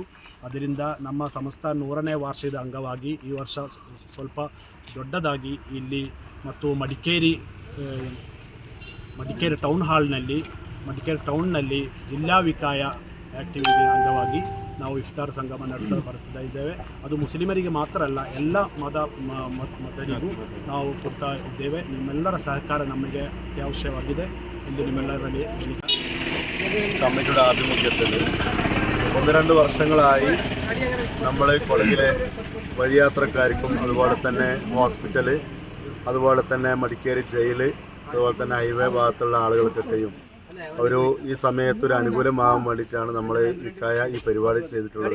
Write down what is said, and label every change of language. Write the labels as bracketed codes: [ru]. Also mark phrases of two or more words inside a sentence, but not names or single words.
[kn] ಅದರಿಂದ ನಮ್ಮ ಸಂಸ್ಥೆ 100ನೇ ವಾರ್ಷಿಕದ ಅಂಗವಾಗಿ ಈ ವರ್ಷ ಸ್ವಲ್ಪ ದೊಡ್ಡದಾಗಿ ಇಲ್ಲಿ ಮತ್ತು ಮಡಿಕೇರಿ ಟೌನ್ನಲ್ಲಿ ಜಿಲ್ಲಾ ವಿಕಾಯ ಆ್ಯಕ್ಟಿವಿಟಿ ಅಂಗವಾಗಿ ನಾವು ಇಫ್ತಾರ್ ಸಂಗಮ ಬರ್ತಾ ಇದ್ದೇವೆ. ಅದು ಮುಸ್ಲಿಮರಿಗೆ ಮಾತ್ರ ಅಲ್ಲ, ಎಲ್ಲ ಮತರಿಗೂ ನಾವು ಕೊಡ್ತಾ ಇದ್ದೇವೆ. ನಿಮ್ಮೆಲ್ಲರ ಸಹಕಾರ ನಮಗೆ ಅತ್ಯವಶ್ಯವಾಗಿದೆ ಎಂದು നിമ്മെല്ലാവരുടെ [ml] കമ്മിറ്റിയുടെ ആഭിമുഖ്യത്തിൽ 1-2 വർഷങ്ങളായി നമ്മൾ കൊടകിലെ വഴിയാത്രക്കാർക്കും അതുപോലെ തന്നെ ഹോസ്പിറ്റൽ, അതുപോലെ തന്നെ മടിക്കേരി ജയിൽ, അതുപോലെ തന്നെ ഹൈവേ ഭാഗത്തുള്ള ആളുകൾക്കൊക്കെയും ഈ സമയത്തൊരു അനുകൂലമാകാൻ വേണ്ടിയിട്ടാണ് നമ്മൾ വിക്കായ ഈ പരിപാടി ചെയ്തിട്ടുള്ളത്.